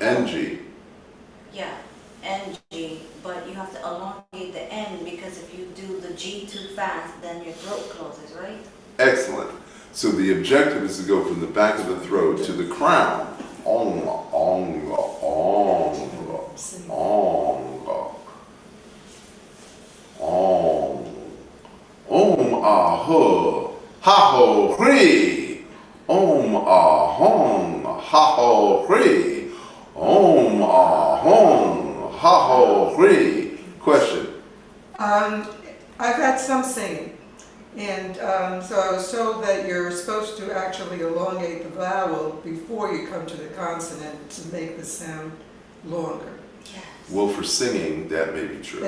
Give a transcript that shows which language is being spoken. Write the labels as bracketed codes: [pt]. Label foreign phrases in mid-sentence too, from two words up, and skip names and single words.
[en] NG. Yeah, NG, but you have to elongate the N because if you do the G too fast, then your throat closes, right? Excellent. So the objective is to go from the back of the throat to the crown. Ong, ong, ong, ong, ong. Om ah ho, ha ho hree. Om ah hong, ha ho hree. Om ah hong, ha ho hree. Question. I've had some singing, and so I was told that you're supposed to actually elongate the vowel before you come to the consonant to make the sound longer. Yes. Well, for singing, that may be true.